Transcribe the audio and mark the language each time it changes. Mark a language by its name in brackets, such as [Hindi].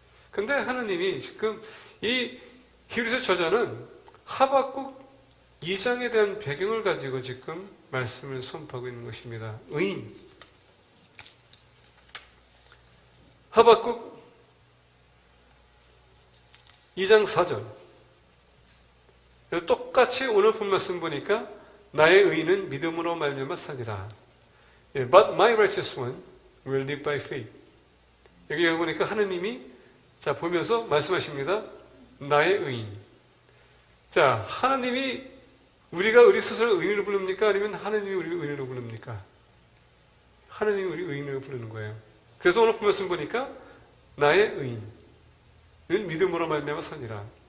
[Korean] 근데 하나님이 지금 이 히브리서 저자는 하박국 2장에 대한 배경을 가지고 지금 말씀을 선포하고 있는 것입니다. 의인. 하박국 2장 4절. 똑같이 오늘 본 말씀 보니까 나의 의인은 믿음으로 말미암아 살리라. [English] But my righteous one will live by faith. [Korean] 여기 보니까 하나님이 자 보면서 말씀하십니다. 나의 의인. 자, 하나님이 우리가 우리 스스로 의인으로 부릅니까? 아니면 하나님이 우리를 의인으로 부릅니까? 하나님이 우리 의인으로 부르는 거예요. 그래서 오늘 본 말씀 보니까 나의 의인은 믿음으로 말미암아 살리라.